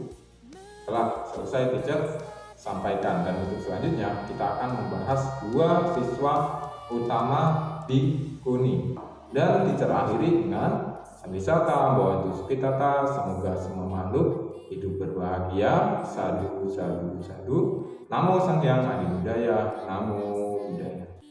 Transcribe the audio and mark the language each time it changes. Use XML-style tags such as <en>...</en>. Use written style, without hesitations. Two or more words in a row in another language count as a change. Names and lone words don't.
<id>Setelah selesai teacher sampaikan, dan untuk selanjutnya kita akan membahas dua siswa utama Bhikkhuni. Dan teacher akhiri dengan</id> <pi>Sambisata Bhavantu Sukhitata,</pi> <id>semoga semua makhluk hidup berbahagia.</id> <pi>Sadhu, sadhu, sadhu. Namo Sang Hyang Adi Buddhaya, Namo Buddhaya.</pi>